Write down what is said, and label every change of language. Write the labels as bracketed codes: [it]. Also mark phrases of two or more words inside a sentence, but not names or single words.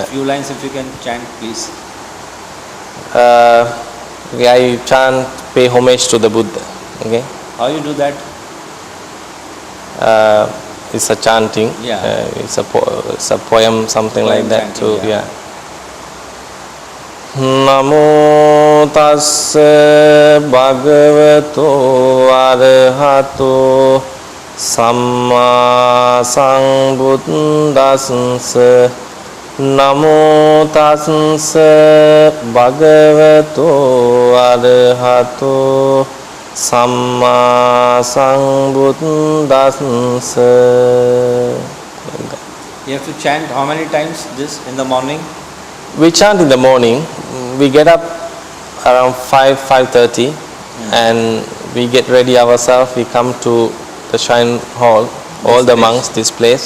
[en] A few lines, if you can chant, please. I chant, pay homage to the Buddha. Okay. How you do that? It's a chanting. Yeah. It's a poem, something Poem like that chanting, too. yeah. Yeah. [pi] Namo tassa bhagavato arahato samma sambuddhassa. Namo tassa bhagavato arahato samma sambuddhassa. [en] You have to chant how many times this in the morning? We chant in the morning. We get up around 5:30, and we get ready ourselves. We come to the shrine hall, all the monks, this place,